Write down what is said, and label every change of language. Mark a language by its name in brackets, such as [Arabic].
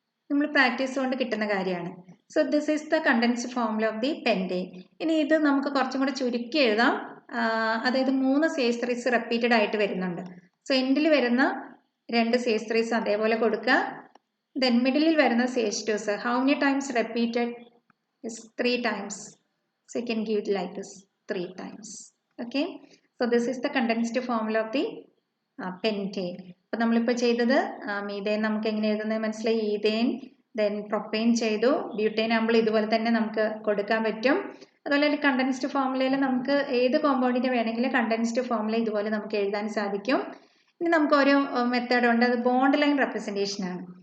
[Malayalam] നമ്മൾ പ്രാക്ടീസ് കൊണ്ട് കിട്ടുന്ന കാര്യമാണ്. [English] So this is the condensed formula of the pentane. [Malayalam] ഇനി ഇത് നമുക്ക് കുറച്ചും കൂടെ ചുരുക്കി എഴുതാം. അതായത് 3 CH3s റിപ്പീറ്റഡ് ആയിട്ട് വരുന്നുണ്ട്. സോ എൻഡിൽ വരുന്ന 2 CH3s അതേപോലെ കൊടുക്കുക. [English] then [Malayalam] മിഡിലിൽ വരുന്ന [English] CH2s how many times repeated is 3 times. So you can give it like this 3 times. Okay. So this is the condensed formula of the pentane. [Malayalam] അപ്പോൾ നമ്മളിപ്പോൾ ചെയ്തത് മീഥേൻ നമുക്ക് എങ്ങനെ എഴുതുന്നത് മനസ്സിലായി. ഈഥേൻ ദെൻ പ്രൊപ്പെയിൻ ചെയ്തു. ബ്യൂട്ടേൻ ആകുമ്പോൾ ഇതുപോലെ തന്നെ നമുക്ക് കൊടുക്കാൻ പറ്റും. അതുപോലെ തന്നെ കണ്ടൻസ്ഡ് ഫോർമുലയിൽ നമുക്ക് ഏത് കോമ്പൗണ്ടിൻ്റെ വേണമെങ്കിലും കണ്ടൻസ്ഡ് ഫോർമുല ഇതുപോലെ നമുക്ക് എഴുതാൻ സാധിക്കും. ഇനി നമുക്ക് ഒരു മെത്തേഡ് ഉണ്ട്, അത് ബോണ്ട് ലൈൻ റെപ്രസെൻറ്റേഷൻ ആണ്.